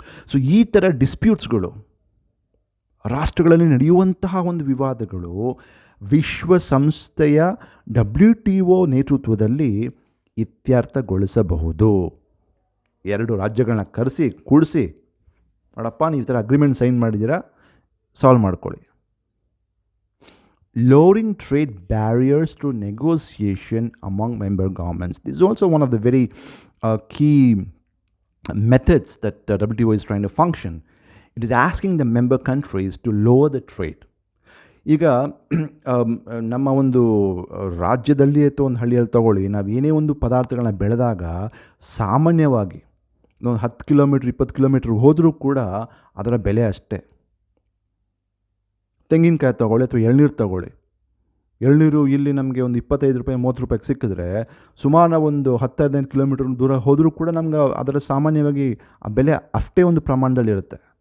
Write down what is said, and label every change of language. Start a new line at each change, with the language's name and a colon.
Kannada: So ಈ ಥರ ಡಿಸ್ಪ್ಯೂಟ್ಸ್ಗಳು, ರಾಷ್ಟ್ರಗಳಲ್ಲಿ ನಡೆಯುವಂತಹ ಒಂದು ವಿವಾದಗಳು ವಿಶ್ವಸಂಸ್ಥೆಯ WTO ನೇತೃತ್ವದಲ್ಲಿ ಇತ್ಯರ್ಥಗೊಳಿಸಬಹುದು. 2 ರಾಜ್ಯಗಳನ್ನ ಕರೆಸಿ ಕೂಡಿಸಿ, ನೋಡಪ್ಪ ನೀವು ಈ ಥರ ಅಗ್ರಿಮೆಂಟ್ ಸೈನ್ ಮಾಡಿದ್ದೀರಾ, ಸಾಲ್ವ್ ಮಾಡ್ಕೊಳ್ಳಿ.
English: Lowering trade barriers through negotiation among member governments. This is also one of the very key methods that WTO is trying to function. It is asking the member countries to lower the trade.
Kannada: ಈಗ ನಮ್ಮ ಒಂದು ರಾಜ್ಯದಲ್ಲಿ ಅಥವಾ ಒಂದು ಹಳ್ಳಿಯಲ್ಲಿ ತಗೊಳ್ಳಿ, ನಾವು ಏನೇ ಒಂದು ಪದಾರ್ಥಗಳನ್ನ ಬೆಳೆದಾಗ ಸಾಮಾನ್ಯವಾಗಿ ಒಂದು 10 ಕಿಲೋಮೀಟ್ರ್ 20 ಕಿಲೋಮೀಟ್ರ್ ಹೋದರೂ ಕೂಡ ಅದರ ಬೆಲೆ ಅಷ್ಟೇ. ತೆಂಗಿನಕಾಯಿ ತೊಗೊಳ್ಳಿ ಅಥವಾ ಎಳ್ನೀರು ತೊಗೊಳ್ಳಿ, ಎಳ್ನೀರು ಇಲ್ಲಿ ನಮಗೆ ಒಂದು 25 ರೂಪಾಯಿ 30 ರೂಪಾಯಿಗೆ ಸಿಕ್ಕಿದ್ರೆ, ಸುಮಾರು ಒಂದು 10-15 ಕಿಲೋಮೀಟ್ರ್ ದೂರ ಹೋದರೂ ಕೂಡ ನಮ್ಗೆ ಅದರ ಸಾಮಾನ್ಯವಾಗಿ ಆ ಬೆಲೆ ಅಷ್ಟೇ ಒಂದು ಪ್ರಮಾಣದಲ್ಲಿರುತ್ತೆ.